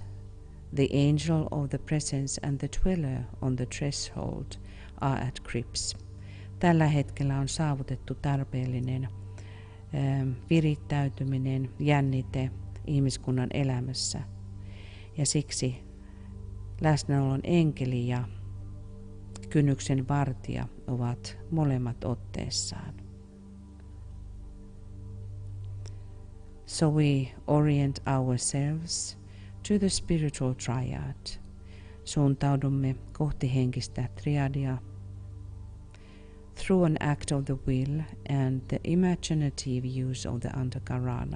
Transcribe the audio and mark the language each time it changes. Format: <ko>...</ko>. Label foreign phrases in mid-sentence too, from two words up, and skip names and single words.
<en>The angel of the presence and the dweller on the threshold are at grips.</en> <fi>Tällä hetkellä on saavutettu tarpeellinen virittäytyminen, jännite ihmiskunnan elämässä. Ja siksi läsnäolon enkeli ja kynnyksen vartija ovat molemmat otteessaan.</fi> <en>So we orient ourselves to the spiritual triad.</en> <fi>Suuntaudumme kohti henkistä triadia</fi> <en>through an act of the will and the imaginative use of the antakarana.</en>